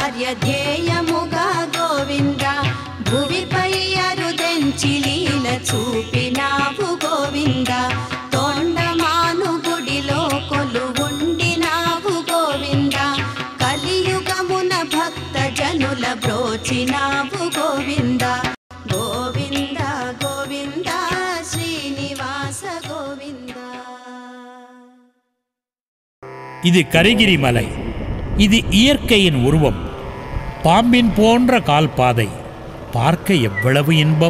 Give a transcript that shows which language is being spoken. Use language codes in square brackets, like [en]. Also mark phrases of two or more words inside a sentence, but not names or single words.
[te] ధ్యేయముగా గోవింద భువిపై అరుదెంచిలీల చూపినావు గోవింద తొండమాను గుడిలో కొలువుండినావు గోవింద కలియుగమున భక్త జనుల బ్రోచినావు గోవింద గోవింద గోవింద శ్రీనివాస గోవింద. [ta] இது கரிகிரி மலை. இது இயற்கையின் உருவம். பாம்பின் போன்ற கால்பாதை. பார்க்க எவ்வளவு இன்பம்.